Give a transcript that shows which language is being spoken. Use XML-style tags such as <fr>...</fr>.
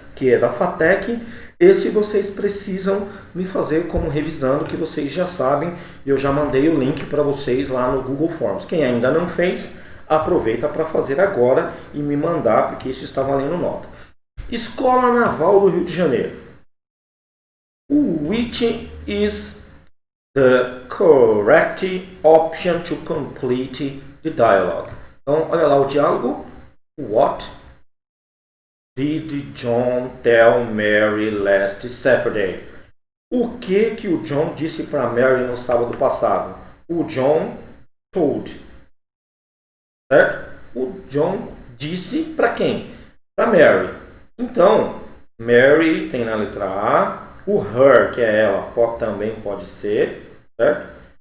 <pt>Que é da FATEC. Esse vocês precisam me fazer como revisando, que vocês já sabem. Eu já mandei o link para vocês lá no Google Forms. Quem ainda não fez, aproveita para fazer agora e me mandar, porque isso está valendo nota. Escola Naval do Rio de Janeiro.</pt> <en>Which is the correct option to complete the dialogue?</en> <pt>Então, olha lá o diálogo.</pt> <en>What did John tell Mary last Saturday?</en> <pt>O que o John disse para Mary no sábado passado? O John told. Certo? O John disse para quem? Para Mary. Então, Mary tem na letra A. O her, que é ela, também pode ser. Certo?</pt>